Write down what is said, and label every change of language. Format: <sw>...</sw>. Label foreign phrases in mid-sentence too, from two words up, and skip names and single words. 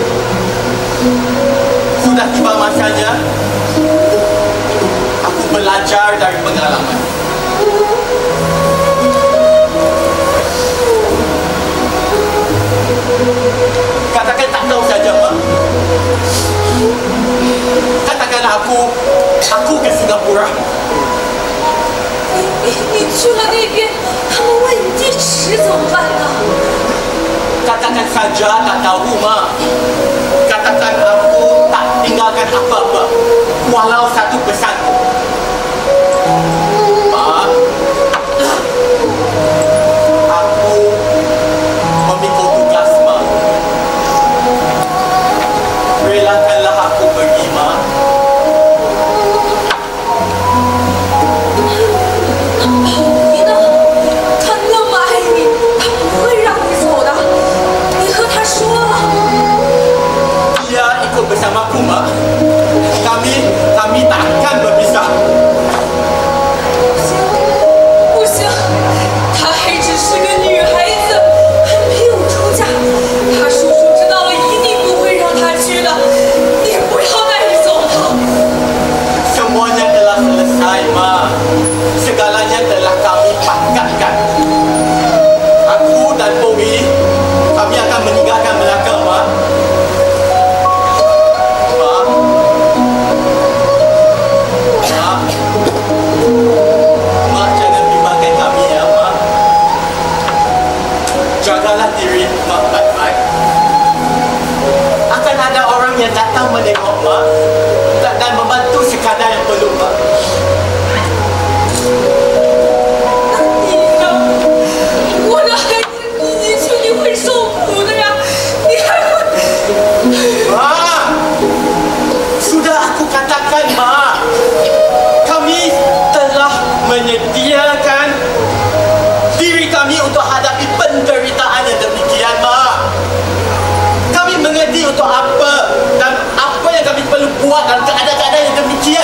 <ms>Sudah tiba masanya aku belajar dari pengalaman. Katakan tak tahu saja, Mak. Katakan aku ke Singapura.</ms> <zh>你去了那边，他们问你地址怎么办呢？</zh> <ms>Katakan saja tak tahu, Mak. Katakan aku tak tinggalkan apa-apa, walau satu pesan. Mak, aku memikul tugas, Mak. Relakanlah aku pergi, Mak.</ms> <zh>你呢？他那么爱你，他不会让你走的。你和他说了。</zh> <ms>Dia ikut bersamaku, Mak. Kami takkan berpisah.</ms> <zh>不行，她还只是个女孩子，还没有出嫁。她叔叔知道了，一定不会让她去的。你不要带走她。</zh> <ms>Semuanya telah selesai, Mak. Segalanya telah kami pakatkan. Aku dan Bowie, kami akan meninggalkan Melaka, Mak. Mak. Mak. Mak, jangan bimbangkan kami, ya, Mak. Jagalah diri Mak baik-baik. Akan ada orang yang datang menengok Mak dan membantu sekadar yang perlu, Mak.</ms> <zh>你呢？我的孩子，你去你会受苦的呀！你还会……</zh> <ms>Mak, sudah aku katakan, Mak. Kami telah menyediakan diri kami untuk hadapi penderitaan yang demikian, Mak. Kami mengerti untuk apa dan apa yang kami perlu buat dalam keadaan-keadaan yang demikian.</ms>